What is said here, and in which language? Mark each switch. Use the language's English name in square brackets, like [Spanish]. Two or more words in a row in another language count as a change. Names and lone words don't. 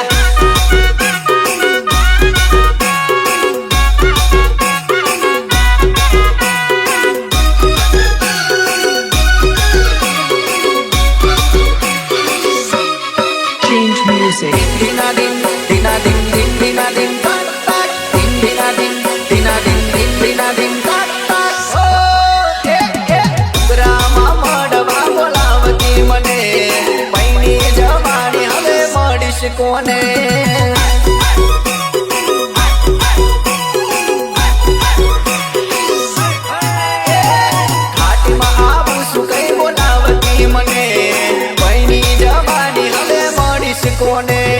[English] Change music. Dina din, dina din, din, dina din, tak tak. Din dina din, dina din, din, dina din, tak tak. [Gujarati] Oh, ગ્રામમાં મળવા બોલાવતી મને પૈણી જવાની હવે મળીશ કોને ઘાટીમાં આવું શું કઈ બોલાવતી મને પૈણી જવાની હવે મળીશ કોને